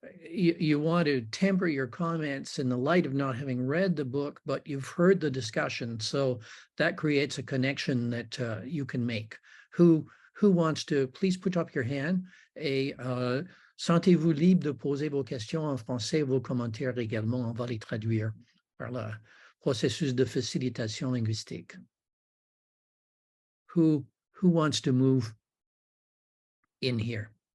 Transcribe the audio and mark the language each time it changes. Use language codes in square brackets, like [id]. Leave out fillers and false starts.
[en] you want to temper your comments in the light of not having read the book, but you've heard the discussion. So that creates a connection that you can make. Who wants to, please put up your hand. [fr] Et sentez-vous libre de poser vos questions en français, vos commentaires également. On va les traduire par le processus de facilitation linguistique. [en] Who wants to move in here?